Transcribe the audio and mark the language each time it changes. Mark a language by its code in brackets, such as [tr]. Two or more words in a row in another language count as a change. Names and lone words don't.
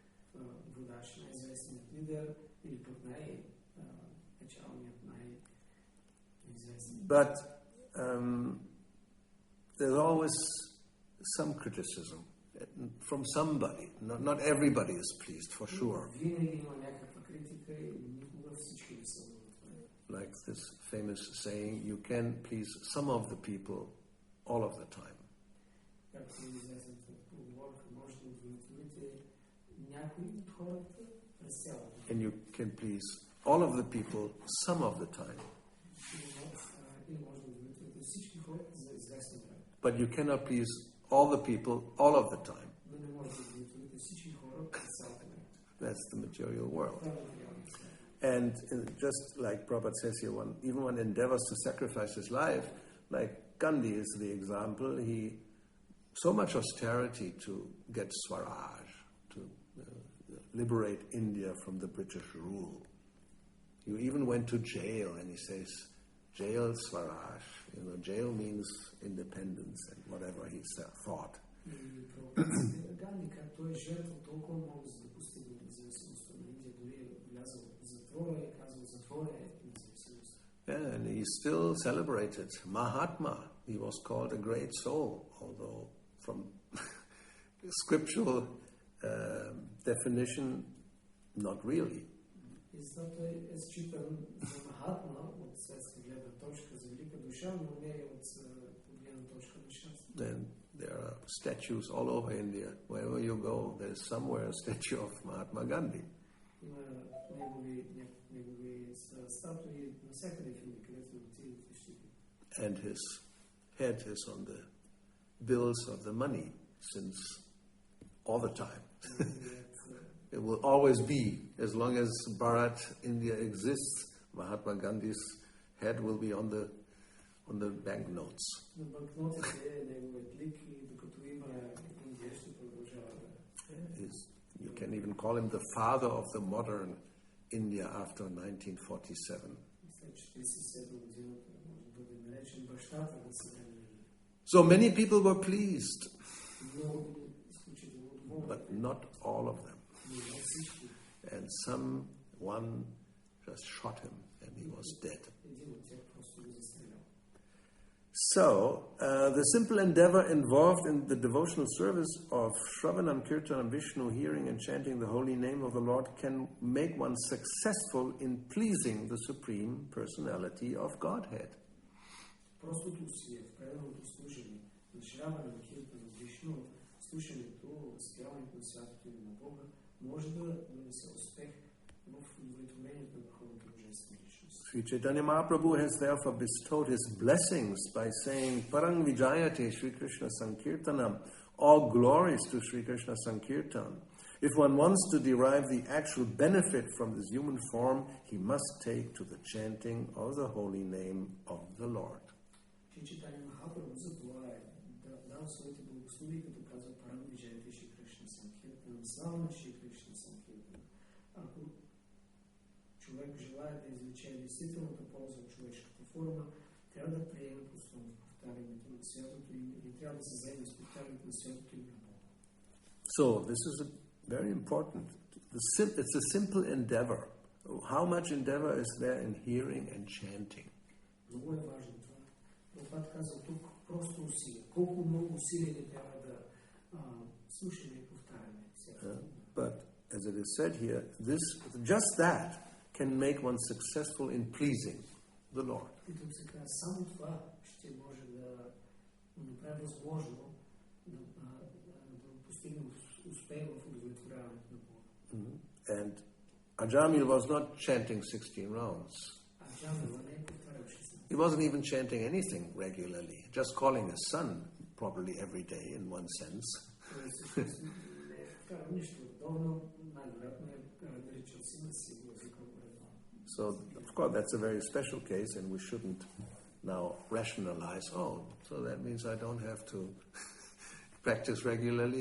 [bg] водач, най-известният лидер или пък най-печалният, най-известният. [en] But there's always some criticism from somebody. Not everybody is pleased, for sure. [bg] Винаги има някаква критика и никога всички не са удовлетворени. [en] Like this famous saying, you can please some of the people all of the time. [bg] Както е известната поговорка, може да удовлетворите някои от хората през цялото. [en] And you can please all of the people some of the time. [bg] И може да удовлетворите всички хора за известно време. [en] But you cannot please all the people all of the time. [bg] Но не може да удовлетворите всички хора през цялото време. [en] That's the material world. [bg] Това е материалният свят. [en] And just like Prabhupada says here, even one endeavors to sacrifice his life, like Gandhi is the example, he so much austerity to get Swaraj, to liberate India from the British rule. He even went to jail, and he says, jail Swaraj. You know, jail means independence and whatever he thought. [bg] Ганди, както е жертва толкова много за да постигне независимостта на Индия, дори е влязъл в затвора и казал, затвора е независимост. [en] Yeah, and he's still celebrated. Mahatma, he was called a great soul, although from scriptural definition, not really. [bg] И защото е считан за Махатма от светска гледна точка, за велика душа, но не е от гледна точка на щастие. [en] Then there are statues all over India. Wherever you go, there is somewhere a statue of Mahatma Gandhi. [bg] Има негови статуи навсякъде в Индия, където отидете ще ги. [en] And his head is on the bills of the money since all the time. It will always be, as long as Bharat, India exists, Mahatma Gandhi's head will be on the banknotes. [bg] На банкнотите е неговият лик и докато има Индия ще продължава да. [en] You can even call him the father of the modern India after 1947. [bg] След 47 годината може да бъде наречен бащата на съвременния Индия. [en] So many people were pleased, [bg] Много изключително доволни. [en] but not all of them. [bg] Но не всички. [en] And someone just shot him and he was dead. [bg] Един от тях просто го застрелял. [en] So, the simple endeavor involved in the devotional service of Shravanam, Kirtanam, Vishnu, hearing and chanting the holy name of the Lord can make one successful in pleasing the Supreme Personality of Godhead. [bg] Простото усилие в преданото служение на Шравана, Киртана, Вишну, слушането, възпяването на святото име на Бога, може да донесе успех в удовлетворението на върховната божествена личност. [en] Sri Chaitanya Mahaprabhu has therefore bestowed his blessings by saying, [sa] परं विजयते श्री कृष्ण सङ्कीर्तनम्, [en] all glories to Sri Krishna Sankirtan. If one wants to derive the actual benefit from this human form, he must take to the chanting of the holy name of the Lord. [bg] Шри Чайтания Махапрабху за това е да дава своите благослови, като казва [sa] परं विजयते श्री कृष्ण सङ्कीर्तन, [bg] слава на Шри Кришна Санкиртан. Ако човек желая да извлече действителната полза от човешката форма, трябва да приеме постоянно повтарянето на святото име и трябва да се заеме с повтарянето на святото име на Бога. [en] So, this is very important. It's a simple endeavor. How much endeavor is there in hearing and chanting? [bg] Много е важно това. Прабхупад казва тук просто усилие. Колко много усилие ни трябва да слушаме и повтаряме. [en] But as it is said here, just that can make one successful in pleasing the Lord. [bg] И тук се казва, само това ще може да направи възможно да постигне успех в удовлетворяването на Бога. [en] And Ajamil was not chanting 16 rounds. [bg] Ajamil не е повтарял 16. [en] He wasn't even chanting anything regularly, just calling his son probably every day in one sense. So, of course, that's a very special case, and we shouldn't now rationalize, so that means I don't have to practice regularly.